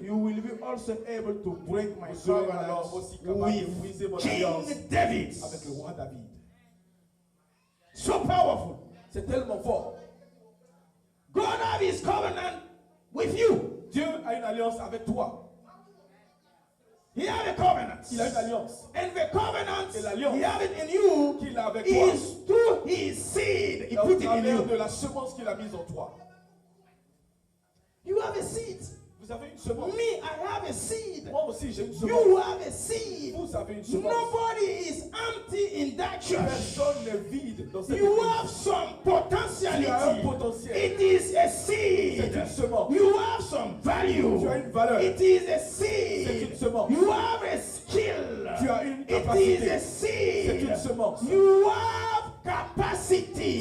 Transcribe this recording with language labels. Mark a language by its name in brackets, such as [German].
[English] you will be also able to break my [French] vous serez [English] covenant [French] alors aussi capable de [English] with [French] briser mon [English] King [French] alliance [English] David. [French] avec le roi David. [English] So powerful. [French] C'est tellement fort. [English] God have his covenant with you. [French] Dieu a une alliance avec toi. [English] He have a covenant. [French] Il a une alliance [English] And the covenant, [French] Et l'alliance [English] he have it in you, [French] qu'il a avec toi. [English] is through his seed. He [French] Au [English] put it in [French] travers de [English] you. [French] la semence qu'il a mise en toi. [English] You have a seed. [French] Vous avez une semence. [English] Me, I have a seed. [French] Moi aussi, j'ai une [English] You [French] semence. [English] have a seed. [French] Vous avez une semence. [English] Nobody is empty in that church. [French] Personne n'est vide dans cette [English] You [French] église. [English] have some [French] Tu as un [English] potentiality. [French] potentiel. [English] It is a [French] C'est [English] seed. [French] une semence. [English] You have some value. [French] Tu as une valeur. [English] It is a [French] C'est [English] seed. [French] une semence. [English] You have a skill. [French] Tu as une [English] It [French] capacité. [English] is a [French] C'est une [English] seed. [French] semence. [English] You have capacity.